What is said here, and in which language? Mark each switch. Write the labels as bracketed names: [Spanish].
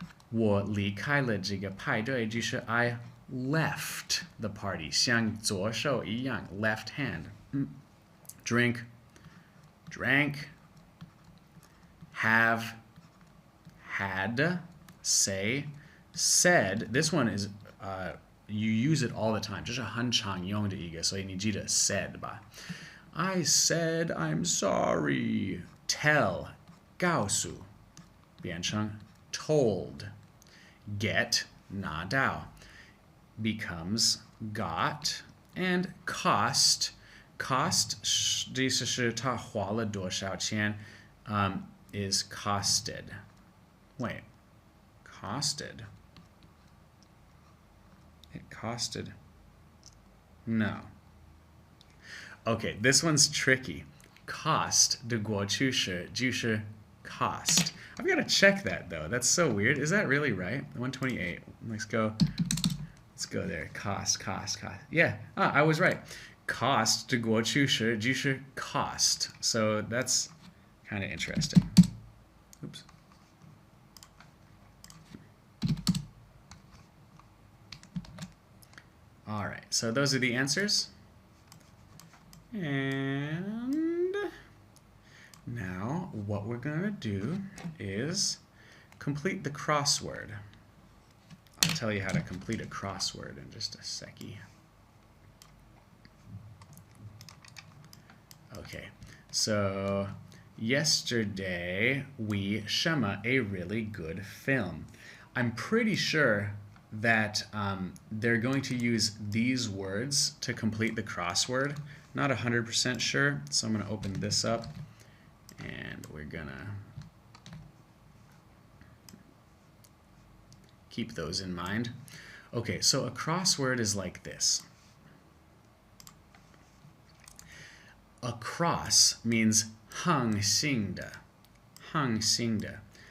[English] 我离开了这个派对就是 I left the party 像左手一样 left hand drink, drank, have, had, say, said. This one is, you use it all the time. [Chinese] 这是很常用的一个，所以你记得 said 吧。 [English] I said I'm sorry. Tell, 告诉，变成 told. Get, 拿到，becomes got, And cost, cost 的意思是他花了多少钱 is costed. Wait, costed. It costed. No. Okay, this one's tricky. [Chinese] Cost 的过去式就是 cost. [English] I've got to check that though. That's so weird. Is that really right? 128. Let's go there. Cost. Yeah, I was right. [Chinese] Cost 的过去式就是 cost. [English] So that's kind of interesting. Oops. All right, so those are the answers. And now what we're going to do is complete the crossword. I'll tell you how to complete a crossword in just a seckie. Okay, so yesterday we shema a really good film. I'm pretty sure that they're going to use these words to complete the crossword. Not 100% sure, so I'm going to open this up and we're going to keep those in mind. Okay, so a crossword is like this. Across means 横行的, 横行的.